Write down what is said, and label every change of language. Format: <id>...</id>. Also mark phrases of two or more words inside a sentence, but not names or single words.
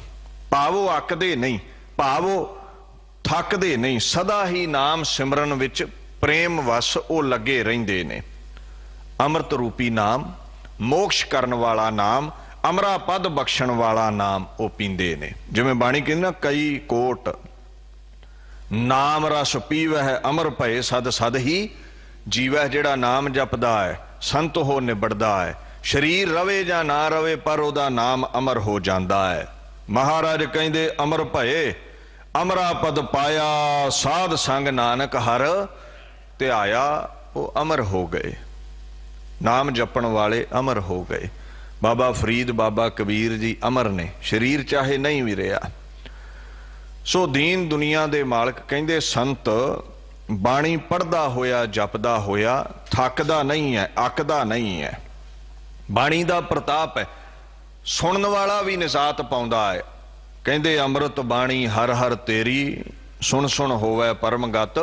<pa>ਭਾਵੋ ਅਕਦੇ ਨਹੀਂ, ਭਾਵੋ ਥਕਦੇ ਨਹੀਂ, ਸਦਾ ਹੀ ਨਾਮ ਸਿਮਰਨ ਵਿਚ ਪ੍ਰੇਮ ਵਸ ਵੋ ਲੱਗੇ ਰਹਿੰਦੇ ਨੇ। ਅੰਮ੍ਰਿਤ ਰੂਪੀ ਨਾਮ, ਮੋਕਸ਼ ਕਰਨ ਵਾਲਾ ਨਾਮ, ਅਮਰਾ ਪਦ ਬਖ਼ਸ਼ਣ ਵਾਲਾ ਨਾਮ ਵੋ ਪੀਂਦੇ ਨੇ। ਜਿਵੇਂ ਬਾਣੀ ਕਹਿੰਦੀ ਨਾ, ਕਈ ਕੋਟ ਨਾਮ ਰਸ ਪੀਵੈ ਅਮਰ ਭਯ ਸਦ ਸਦ ਹੀ ਜੀਵੈ। ਜੇੜ੍ਹਾ ਨਾਮ ਜਪਦਾ ਹੈ ਸੰਤ ਹੋ ਨਿਬੜਦਾ ਹੈ, ਸ਼ਰੀਰ ਰਵੇ ਜਾਂ ਨਾ ਰਵੇ ਪਰ ਓਦਾ ਨਾਮ ਅਮਰ ਹੋ ਜਾਂਦਾ ਹੈ। ਮਹਾਰਾਜ ਕਹਿੰਦੇ ਅਮਰ ਭਯ ਅਮਰਾ ਪਦ ਪਾਇਆ, ਸਾਧ ਸੰਗ ਨਾਨਕ ਹਰ ਧਿਆਇਆ। ਵੋ ਅਮਰ ਹੋ ਗਏ, ਨਾਮ ਜਪਣ ਵਾਲੇ ਅਮਰ ਹੋ ਗਏ। ਬਾਬਾ ਫ਼ਰੀਦ, ਬਾਬਾ ਕਬੀਰ ਜੀ ਅਮਰ ਨੇ, ਸ਼ਰੀਰ ਚਾਹੇ ਨਹੀਂ ਭੀ ਰਿਹਾ। ਸੋ ਦੀਨ ਦੁਨੀਆ ਦੇ ਮਾਲਕ ਕਹਿੰਦੇ ਸੰਤ ਬਾਣੀ ਪੜ੍ਹਦਾ ਹੋਇਆ, ਜਪਦਾ ਹੋਇਆ, ਥਕਦਾ ਨਹੀਂ ਹੈ, ਅਕਦਾ ਨਹੀਂ ਹੈ। ਬਾਣੀ ਦਾ ਪ੍ਰਤਾਪ ਹੈ, ਸੁਣਨ ਵਾਲਾ ਭੀ ਨਿਜਾਤ ਪਾਉਂਦਾ ਹੈ। ਕਹਿੰਦੇ ਅੰਮ੍ਰਿਤ ਬਾਣੀ ਹਰ ਹਰ ਤੇਰੀ, ਸੁਣ ਸੁਣ ਹੋਵੇ ਪਰਮਗਤ।</pa>